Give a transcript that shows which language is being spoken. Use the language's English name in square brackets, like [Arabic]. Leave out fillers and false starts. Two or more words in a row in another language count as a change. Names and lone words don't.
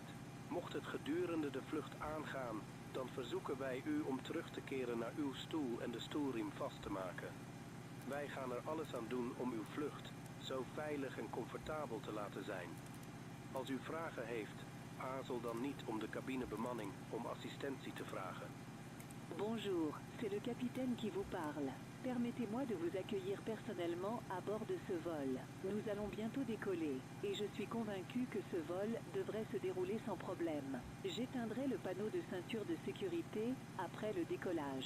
[Dutch] Mocht het gedurende de vlucht aangaan, dan verzoeken wij u om terug te keren naar uw stoel en de stoelriem vast te maken. Wij gaan er alles aan doen om uw vlucht zo veilig en comfortabel te laten zijn. Als u vragen heeft, aarzel dan niet om de cabinebemanning om assistentie te vragen. [French] Bonjour, c'est le capitaine qui vous parle. Permettez-moi de vous accueillir personnellement à bord de ce vol. Nous allons bientôt décoller et je suis convaincu que ce vol devrait se dérouler sans problème. J'éteindrai le panneau de ceinture de sécurité après le décollage.